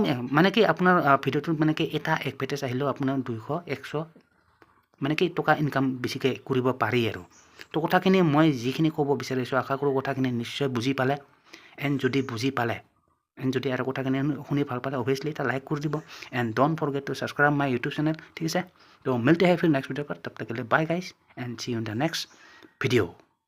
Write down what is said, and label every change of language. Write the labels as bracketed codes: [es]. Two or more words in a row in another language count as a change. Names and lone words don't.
[as] মানে কি আপোনাৰ ভিডিঅ'টোত মানে কি এটা এডভাৰটাইজ আহিলেও আপোনাৰ 200-100 মানে কি টকা ইনকাম বেছিকৈ কৰিব পাৰি আৰু তো কথাখিনি মই যিখিনি ক'ব বিচাৰিছোঁ আশা কৰোঁ কথাখিনি নিশ্চয় বুজি পালে এণ্ড যদি বুজি পালে এণ্ড যদি আৰু কথাখিনি শুনি ভাল পালে অভিয়াছলি এটা লাইক কৰি দিব এণ্ড [en] Don't forget to subscribe my YouTube channel [as] ঠিক আছে তো [hi] मिलते हैं फिर [en] next video [hi] पर तब तक के लिए [en] bye guys and see you in the next video